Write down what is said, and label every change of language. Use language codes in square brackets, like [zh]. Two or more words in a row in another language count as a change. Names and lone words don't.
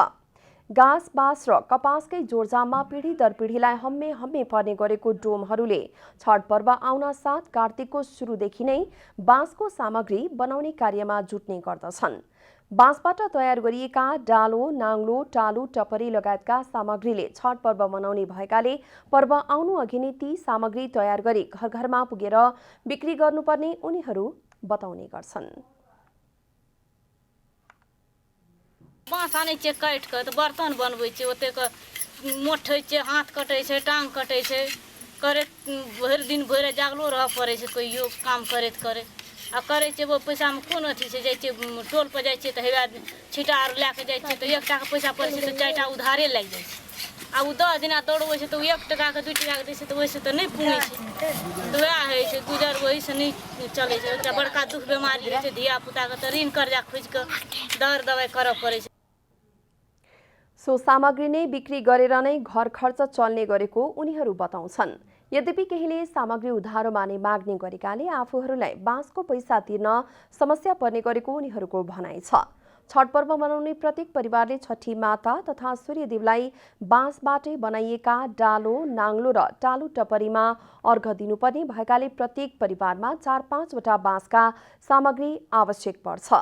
[ne] घाँस, बाँस र कपासकै जोडजाममा पिढी दर पिढीलाई हम्मे हम्मे पर्ने गरेको डोमहरूले छठ पर्व आउन साथ कार्तिकको सुरुदेखि नै बाँसको सामग्री बनाउने कार्यमा जुट्ने गर्दछन्। बाँसबाट तयार गरिएका डालो, नाङ्लो, टालु, टपरी लगायतका सामग्रीले छठ पर्व मनाउने भएकाले पर्व आउनु अघि नै ती सामग्री तयार गरी घर घरमा पुगेर बिक्री गर्नुपर्ने उनीहरू बताउने गर्छन्। [mai] बाँस आनै छै काटि कऽ तऽ बर्तन बनबै छै, ओतेक मोठै छै, हाथ कटै छै, टाँग कटै छै, करैत भरि दिन भरि जागलो रहऽ पड़ै छै कहियो काम करैत करैत। आ करै छै वो पैसामे कोन अथी छै, जाइ छै टोल पर जाइ छै तऽ हेवए छिटा आर लए कऽ जाइ छै तऽ 1 टाका पैसा पड़ै छै तऽ 4 टा उधारे लागि जाइ छै। आ ओ 10 दिना दौड़बै छै तऽ 1 टाकाके 2 टाकाके दै छै तऽ ओहिसँ तऽ नहि पुगै छै। तऽ वएह होइ छै, गुजर ओहिसँ नहि चलै छै। एकटा बड़का दुख बीमारी होइ छै, धिया पुताके तऽ ऋण कर्जा खोजि कऽ दर दबाइ करऽ पड़ै छै। [ne] सो सामग्री नै बिक्री गरेर नै घर खर्च चल्ने गरेको उनीहरू बताउँछन्। यद्यपि केहीले सामग्री उधारोमा नै माग्ने गरेकाले आफूहरूलाई बाँसको पैसा तिर्न समस्या पर्ने गरेको उनीहरूको भनाइ छ। छठ पर्व मनाउने प्रत्येक परिवारले छठी माता तथा सूर्यदेवलाई बाँसबाटै बनाइएका डालो, नाङ्लो र टालु टपरीमा अर्घ दिनुपर्ने भएकाले प्रत्येक परिवारमा 4-5 वटा बाँसका सामग्री आवश्यक पर्छ।